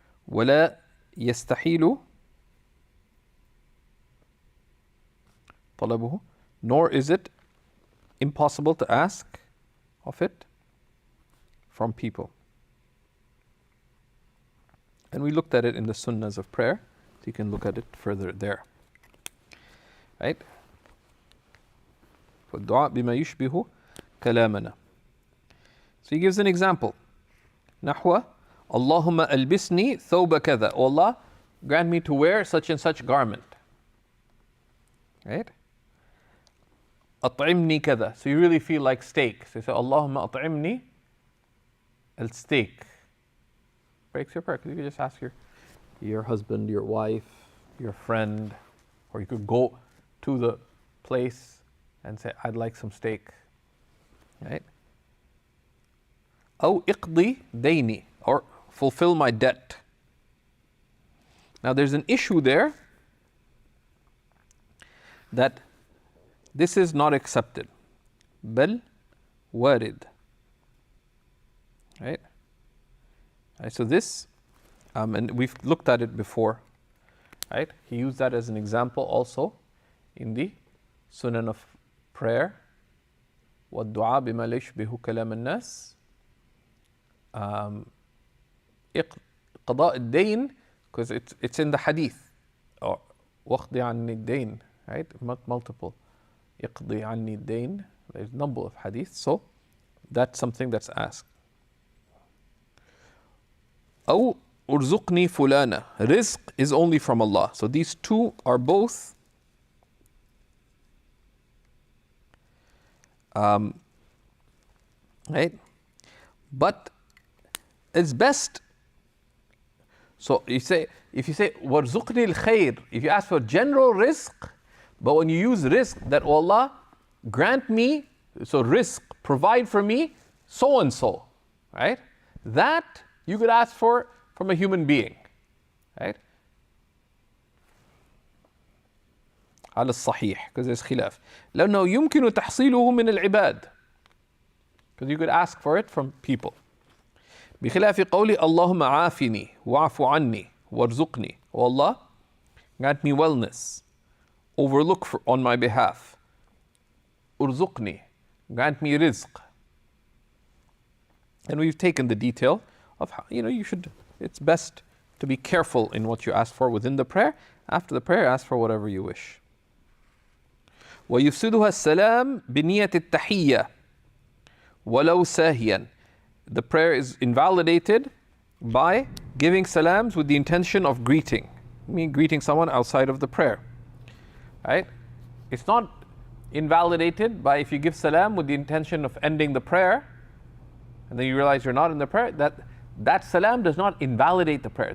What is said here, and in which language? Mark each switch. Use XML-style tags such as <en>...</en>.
<ar>ولا يستحيل طلبه</ar> <en>nor is it impossible to ask of it from people. And we looked at it in the sunnahs of prayer, so you can look at it further there. Right?</en> <ar>فالدعاء بما يشبه كلامنا.</ar> <en>So he gives an example.</en> <ar>نحو اللهم ألبسني ثوب كذا.</ar> <en>Oh Allah, grant me to wear such and such garment. Right?</en> <ar>أطعمني كذا.</ar> <en>So you really feel like steak. So you say</en> <ar>اللهم أطعمني</ar> <en>الsteak. Breaks your prayer. Because you could just ask your husband, your wife, your friend, or you could go to the place and say, I'd like some steak. Right?</en> <ar>أو اقضي ديني,</ar> <en>or fulfill my debt. Now there's an issue there that this is not accepted.</en> <ar>بل وارد.</ar> <en>Right? So this, and we've looked at it before, right? He used that as an example also in the Sunan of prayer.</en> <ar>وَالدُّعَاء بِمَا لَيْشْبِهُ كَلَامَ النَّاسِ قضاء الدين,</ar> <en>because it's in the hadith.</en> <ar>Or وَاقْضِ عَنِّي الدَّيْن,</ar> <en>right? Multiple.</en> <ar>اقضي عني الدين.</ar> <en>There's a number of hadiths. So that's something that's asked.</en> <ar>أو ارزقني فلانا.</ar> <en>Rizq is only from Allah. So these two are both right? But it's best. So if you say</en> <ar>warzuqni al-khair,</ar> <en>if you ask for general rizq, but when you use rizq that oh Allah grant me, so rizq, provide for me so and so, right? That you could ask for from a human being, right?</en> <ar>على الصحيح,</ar> <en>because there's</en> <ar>خلاف. لأنه يمكن تحصيله من العباد,</ar> <en>because you could ask for it from people.</en> <ar>بخلاف قولي اللهم عافني واعف عني وارزقني.</ar> <en>Oh Allah, grant me wellness, overlook on my behalf.</en> <ar>ارزقني,</ar> <en>grant me rizq. And we've taken the detail of how, it's best to be careful in what you ask for within the prayer. After the prayer, ask for whatever you wish.</en> <ar>ويفسدها السلام بنية التحية ولو ساهيا.</ar> <en>The prayer is invalidated by giving salams with the intention of greeting. Greeting someone outside of the prayer. Right? It's not invalidated by if you give salam with the intention of ending the prayer, and then you realize you're not in the prayer, that salam does not invalidate the prayer.</en>